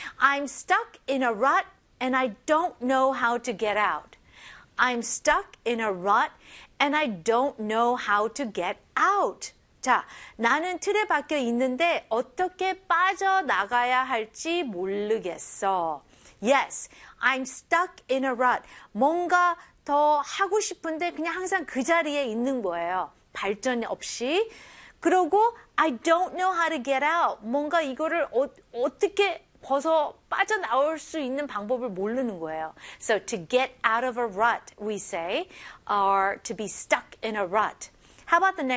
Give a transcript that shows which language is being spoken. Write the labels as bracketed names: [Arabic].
[English] I'm stuck in a rut and I don't know how to get out. I'm stuck in a rut and I don't know how to get out. [Korean] 자, 나는 틀에 박혀 있는데 어떻게 빠져나가야 할지 모르겠어. [English] Yes, I'm stuck in a rut. [Korean] 뭔가 더 하고 싶은데 그냥 항상 그 자리에 있는 거예요. 발전 없이. 그러고 [English] I don't know how to get out. [Korean] 뭔가 이거를 어떻게 벗어 빠져나올 수 있는 방법을 모르는 거예요. [English] So to get out of a rut, we say, or to be stuck in a rut. How about the next?